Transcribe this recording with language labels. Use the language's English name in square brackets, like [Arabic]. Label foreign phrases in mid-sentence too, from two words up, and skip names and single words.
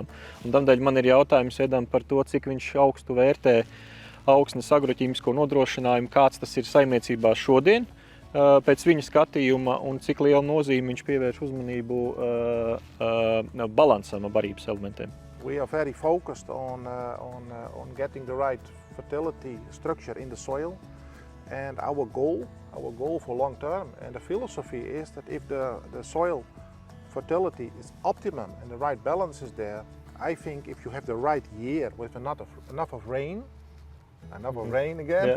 [Latvian] Un tādēļ man ir jautājums Edam par to, cik viņš augstu vērtē augsnes agroķīmisko nodrošinājumu, kāds tas ir saimniecībā šodien, pēc viņa skatījuma, un cik lielu nozīmi viņš pievērš uzmanību balansam barības elementiem. [English] We are very focused on getting the right fertility structure in the soil, and our goal for long term, and the philosophy is that if the soil fertility is optimum and the right balance is there, I think if you have the right year with enough of rain, again,